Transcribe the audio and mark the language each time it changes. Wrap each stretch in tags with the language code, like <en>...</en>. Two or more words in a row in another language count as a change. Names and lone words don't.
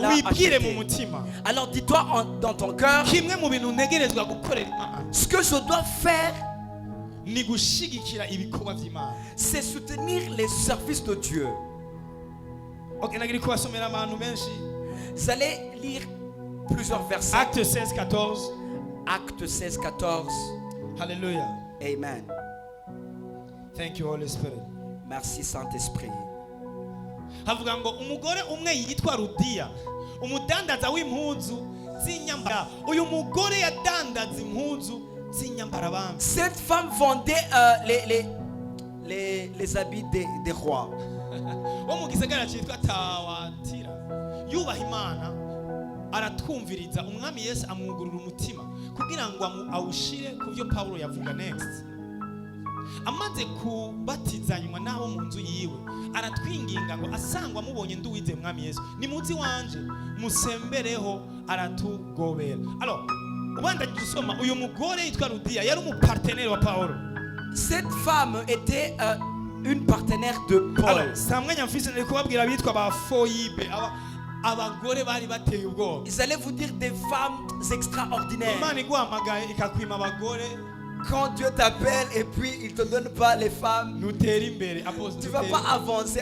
<fr>alors dis-toi dans ton cœur, ce que je dois faire, c'est soutenir les services de Dieu. Vous allez lire plusieurs versets. Acte 16, 14. Acte 16, 14. Alléluia. Amen.</fr> <en>Thank you, Holy Spirit.</en> <fr>Merci, Saint-Esprit.</fr> <rn>Havuga ngo umugore umwe yitwa Rudiya, umudandaza w'impuzu z'inyambara. Uyu mugore yadandaza impuzu.</rn> <fr>Cette femme vendait les habits des rois.</fr> <rn>Aratwumviriza umwami Yesu amwugurura umutima kugira ngo awushire kuvyo Paulo yavuga. Next. Amaze kubatizanywa nabo mu nzu yiwe aratwinginga ngo asangwa mubonye nduwize umwami Yesu nimuzi wanje musembereho aratugobera. Alors uyu mugore yitwa Rudiya yari umupartenaire wa Paulo.</rn> <fr>Cette femme était une partenaire de Paul. Ils allaient vous dire des femmes extraordinaires. Quand Dieu t'appelle et puis il te donne pas les femmes, tu vas pas avancer.</fr>